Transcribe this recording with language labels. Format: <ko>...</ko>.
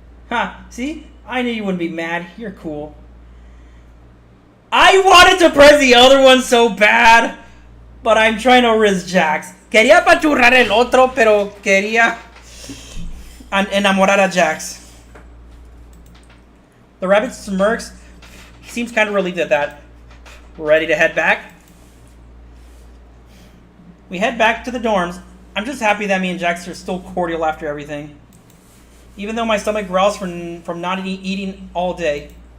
<en>Ha, see? I knew you wouldn't be mad. You're cool. I wanted to press the other one so bad, but I'm trying to risk Jax.</en> <es>Quería apachurrar el otro, pero quería enamorar a Jax.</es> <en>The rabbit smirks. He seems kind of relieved at that. Ready to head back? We head back to the dorms. I'm just happy that me and Jax are still cordial after everything. Even though my stomach growls from not eating all day.</en>